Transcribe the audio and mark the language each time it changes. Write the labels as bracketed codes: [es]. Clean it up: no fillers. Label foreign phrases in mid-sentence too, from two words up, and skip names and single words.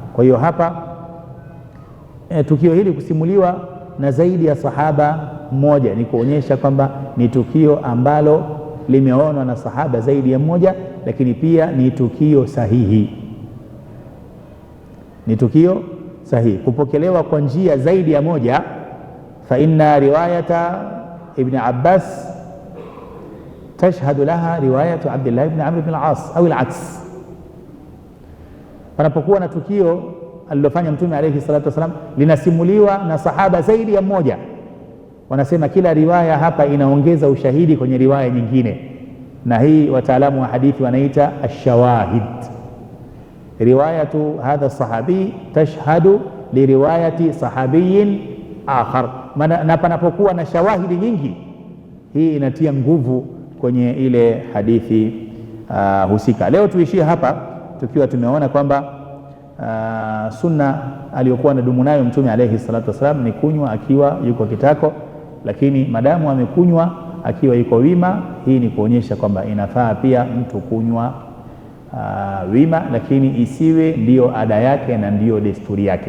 [sw] Kwa hiyo hapa tukio hili kusimuliwa na zaidi ya sahaba mmoja ni kuonyesha kwamba ni tukio ambalo limeonwa na sahaba zaidi ya mmoja, lakini pia ni tukio sahihi, ni tukio sahihi kupokelewa kwa njia zaidi ya moja. [ar] فإن رواية ابن عباس تشهد لها رواية عبد الله بن عمرو بن العاص أو العكس. [sw] Panapokuwa na tukio alilofanya Mtume [ar] عليه الصلاة والسلام [sw] linasimuliwa na sahaba zaidi ya mmoja, wanasema kila riwaya hapa inaongeza ushahidi kwenye riwaya nyingine, na hii wataalamu wa hadithi wanaita ash-shawahid. [ar] رواية هذا الصحابي تشهد لرواية صحابي آخر, [sw] na panapokuwa na shawahidi nyingi, hii inatia nguvu kwenye ile hadithi husika. Leo tuishie hapa tukiwa tumeona kwamba sunna aliyokuwa anadumu nayo Mtume [ar] عليه الصلاة والسلام [sw] ni kunywa akiwa yuko kitako, lakini madamu amekunywa akiwa yuko wima, hii ni kuonyesha kwamba inafaa pia mtu kunywa wima, lakini isiwe ndiyo ada yake na ndiyo desturi yake.